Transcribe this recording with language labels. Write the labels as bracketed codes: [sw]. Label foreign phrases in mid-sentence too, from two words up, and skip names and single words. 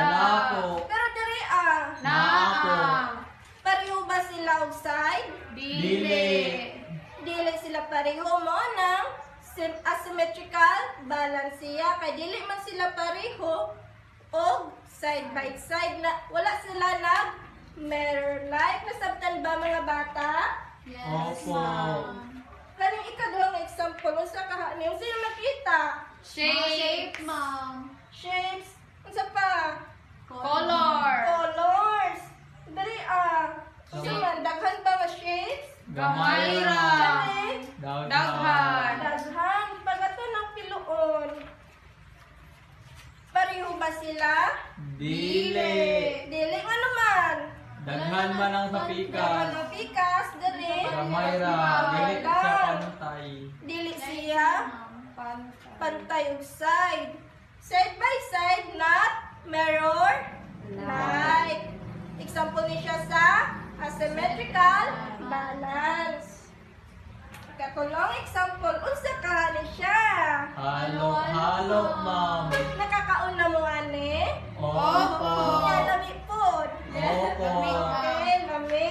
[ceb] Wala po. Pero dire Na. pareho ba sila og side? Dili. Dili sila pareho mo ng [en] asymmetrical balance [ceb] siya. Kay dili man sila pareho og [en] side by side [ceb] na wala sila nag mirror-like. Nasabtan ba mga bata? Yes, Opo. ma'am. Kaning ikaduhang example, unsa ka ni? Unsa yung nakita? Shape. ma'am. Shapes. Unsa pa? Color. Colors. Dali unsa man daghan ba nga shapes? Gamay ra. Dali. Daghan. Daghan. Pagato ng piluon. Pareho ba sila? Dili. Dili nga naman. Daghan man ang sa Daghan pikas. ng pikas. Dali. Gamay ra. Dili sa pantay. Dili siya. Pantay ug side. [en] Side by side, not mirror like. [ceb] Example ni siya sa [en] asymmetrical balance. [ceb] Katulong example, unsa ka ni siya? Halo, ma'am. Nakakauna mo ani? Opo. Yan, lami po. Opo. Okay, lami.